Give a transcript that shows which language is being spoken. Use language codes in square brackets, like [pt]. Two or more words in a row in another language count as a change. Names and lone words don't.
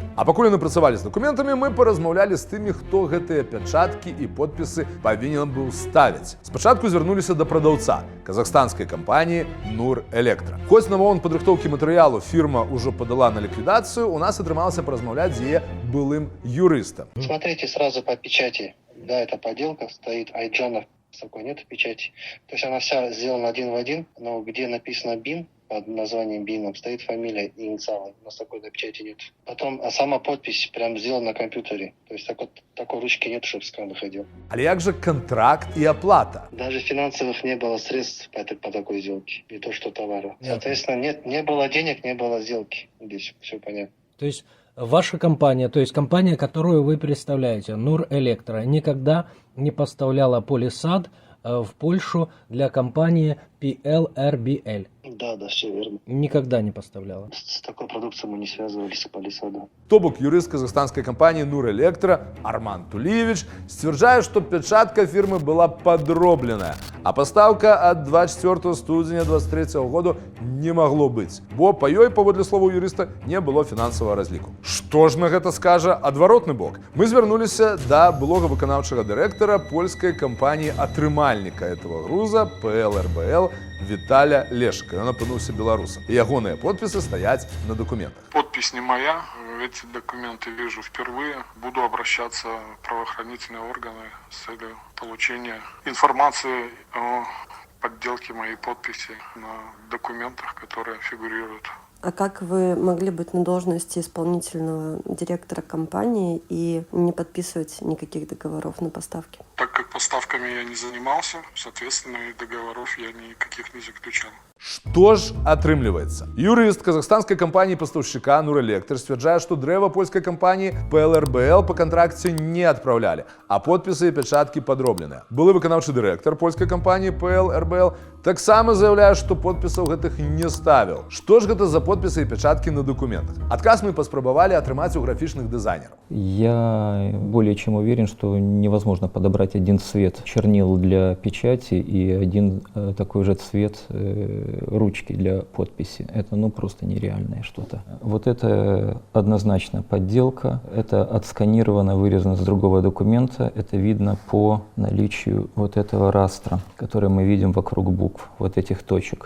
[be] А пакуль яны працавалі з дакументамі, мы паразмаўлялі з тымі, хто гэтыя пячаткі і подпісы павінен быў ставіць. Спачатку звярнуліся да прадаўца казахстанскай кампаніі Nur Elektro. Хоць на момант падрыхтоўкі матэрыялу фірма ўжо падала на ліквідацыю, у нас атрымалася паразмаўляць з яе былым юрыстам. [ru] Смотрите сразу по печати. Да, это подделка, стоит Айджанов такой нет печати. То есть она вся сделана один в один, но где написано БИН, под названием БИНом стоит фамилия и инициалы. У нас такой печати нет. Потом, а сама подпись прям сделана на компьютере. То есть такой ручки нет, чтобы скран выходил. [be] Але як же контракт и оплата? [ru] Даже финансовых не было средств по такой сделке. Не то, что товара. Соответственно, не было денег, не было сделки. Здесь все понятно. То есть ваша компания, то есть компания, которую вы представляете, Нурэлектро, никогда не поставляла полисад в Польшу для компании PLRBL. Да, все верно. Никогда не поставляла. С такой продукцией мы не связывались с полисадом. [be] То бок юрыст казахстанской компании Нурэлектро Арман Тулиевич сцвярджае, што пячатка фірмы была падробленая, а пастаўка ад 24 студзеня 23 году не магло быць, бо па ёй, паводле словаў юрыста, не было фінансавага разліку. Што ж на гэта скажа адваротны бок? Мы звярнуліся да былога выканаўчага дырэктара польскай кампаніі атрымальніка [ru] этого груза [be] PLRBL Віталя Лешка. Ён апынуўся беларусам. І ягоныя подпісы стаяць на документах. [ru] Подпись не моя, эти документы вижу впервые. Буду обращаться в правоохранительные органы с целью получения информации о подделке моей подписи на документах, которые фигурируют. А как вы могли быть на должности исполнительного директора компании и не подписывать никаких договоров на поставки? Так как поставками я не занимался, соответственно, и договоров я никаких не заключал. [be] Што ж атрымліваецца? Юрыст казахстанскай кампаніі пастаўшчыка Нурэлектр сцвярджае, што дрэва польскай кампаніі PLRBL па кантракце не адпраўлялі, а подпісы і пячаткі падробленыя. Былы выканаўчы дырэктар польскай кампаніі PLRBL таксама заяўляе, што подпісаў гэтых не ставіў. Што ж гэта за подпісы і пячаткі на дакументах? Адказ мы паспрабавалі атрымаць у графічных дызайнераў. [ru] Я более чем уверен, что невозможно подобрать один цвет чернил для печати и один такой же цвет ручки для подписи. Это просто нереальное что-то. Вот это однозначно подделка. Это отсканировано, вырезано с другого документа. Это видно по наличию вот этого растра, который мы видим вокруг букв, вот этих точек.